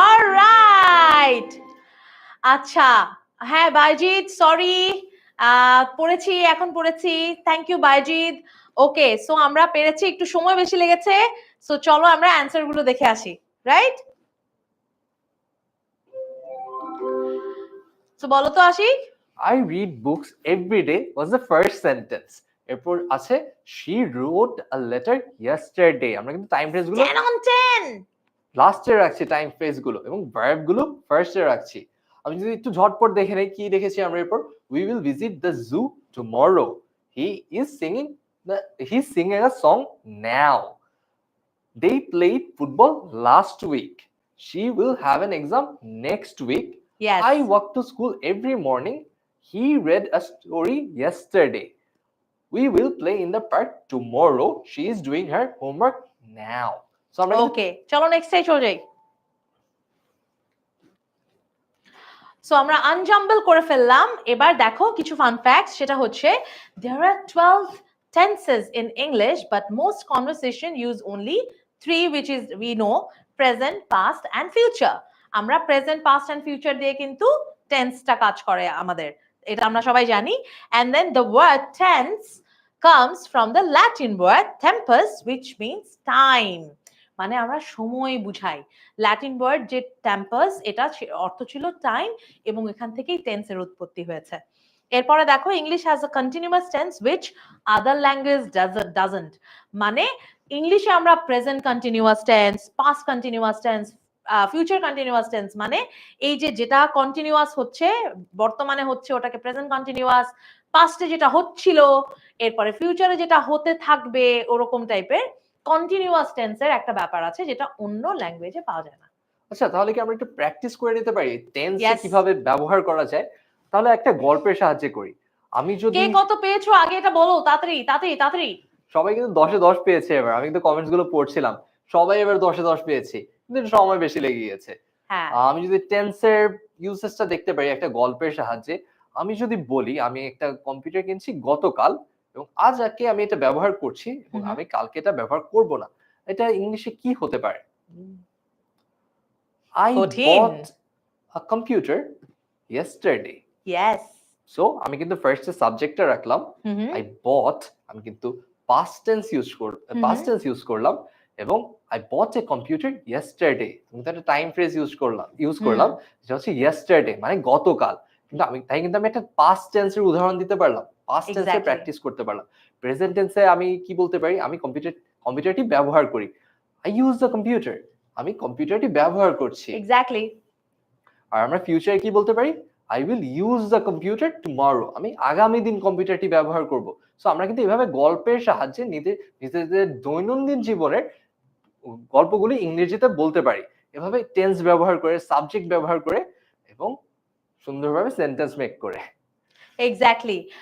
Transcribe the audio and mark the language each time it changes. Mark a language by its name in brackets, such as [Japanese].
[English] Alright. [Bangla] আচ্ছা হ্যাঁ বাইজিৎ sorry, পড়েছি এখন পড়েছি, thank you Bayazid. Okay so আমরা পেরেছি, একটু সময় বেশি লেগেছে। সো চলো আমরা অ্যান্সার গুলো দেখে আসি, রাইট? সো বলো তো Ashiq. [English] I read books every day was the first sentence. এরপর আছে she wrote a letter yesterday. [Bangla] আমরা কিন্তু টাইম ফ্রেজ গুলো [English] 10 on 10 [Bangla] লাস্টে রাখছি, টাইম ফ্রেজ গুলো এবং ভার্ব গুলো ফার্স্টে রাখছি। আমি যদি একটু ঝটপট দেখে নেই কি দেখেছি আমরা এরপর, [English] we will visit the zoo tomorrow. He's singing a song now. They played football last week. She will have an exam next week. Yes. I walk to school every morning. He read a story yesterday. we will play in the park tomorrow. She is doing her homework now. [Bangla] So আমরা ওকে, চলো next এ চলে যাই। So আমরা আনজাম্বল করে ফেললাম। এবার দেখো কিছু ফান ফ্যাক্টস, সেটা হচ্ছে [English] there are 12 tenses in English but most conversation use only 3 which is we know present, past and future. [Bangla] আমরা present, past and future দিয়ে কিন্তু টেন্সটা কাজ করে আমাদের, এটা আমরা সবাই জানি। [English] and then the word tense comes from the Latin word tempus which means time, [Bangla] মানে আমরা সময় বুঝাই। ল্যাটিন ওয়ার্ড যে টেম্পাস, এটা অর্থ ছিল টাইম, এবং এখান থেকেই টেন্সের উৎপত্তি হয়েছে। এরপরে দেখো [English] English has a continuous tense which other language doesn't, [Bangla] মানে ইংলিশে আমরা present continuous tense, past continuous tense, future continuous tense, মানে এই যে যেটা কন্টিনিউয়াস হচ্ছে বর্তমানে হচ্ছে ওটাকে প্রেজেন্ট কন্টিনিউয়াস, পাস্টে যেটা হচ্ছিল এরপরে ফিউচারে যেটা হতে থাকবে, ওরকম টাইপের কন্টিনিউয়াস টেন্সের একটা ব্যাপার আছে যেটা অন্য ল্যাঙ্গুয়েজে পাওয়া যায় না। আচ্ছা, তাহলে কি আমরা একটু প্র্যাকটিস করে নিতে পারি টেন্স [English] Yes. [Bangla] কিভাবে ব্যবহার করা যায়? তাহলে একটা গল্পের সাহায্যে করি। আমি যদি কে কত পেয়েছো আগে এটা বলো, তাড়াতাড়ি তাড়াতাড়ি তাড়াতাড়ি। সবাই কিন্তু 10 এ 10 পেয়েছে এবার। আমি কিন্তু কমেন্টস গুলো পড়ছিলাম। সবাই এবার 10 এ 10 পেয়েছি। কিন্তু একটু সময় বেশি লেগে গিয়েছে। হ্যাঁ, আমি যদি টেন্সের ইউসেজটা দেখতে পারি একটা গল্পের সাহায্যে, আমি যদি বলি আমি একটা কম্পিউটার কিনছি গতকাল এবং আজ আমি এটা ব্যবহার করছি এবং আমি কালকে এটা ব্যবহার করব না। এটা ইংলিশে কি হতে পারে? [English] I [Bangla] কঠিন। [English] bought a computer yesterday. Yes. [Bangla] So আমি কিন্তু ফার্স্টে সাবজেক্টটা রাখলাম। [English] I bought, [Bangla] আমি কিন্তু [English] past tense use [Bangla] করলাম এবং [English] I bought a computer yesterday. [Bangla] আমি তো একটা টাইম ফ্রেজ ইউজ করলাম যেটা হচ্ছে yesterday মানে গতকাল। কিন্তু আমি একটা past tense এর উদাহরণ দিতে পারলাম। past tense এ [English] Exactly. [Bangla] প্র্যাকটিস করতে পারলাম। প্রেজেন্ট টেন্সে আমি কি বলতে পারি? আমি কম্পিউটারটি ব্যবহার করি। [English] I use the computer. [Bangla] আমি কম্পিউটারটি ব্যবহার করছি। [English] Exactly. [Bangla] আর আমরা ফিউচারে কি বলতে পারি? [English] I will use the computer tomorrow. [Bangla] আমি আগামী দিন কম্পিউটারটি ব্যবহার করব। সো আমরা কিন্তু এভাবে গল্পের সাহায্যে নিজেদের দৈনন্দিন জীবনের গল্পগুলি ইংরেজিতে বলতে পারি। এভাবে টেন্স ব্যবহার করে, সাবজেক্ট ব্যবহার করে এবং সুন্দরভাবে সেন্টেন্স মেক করে। [English] Exactly.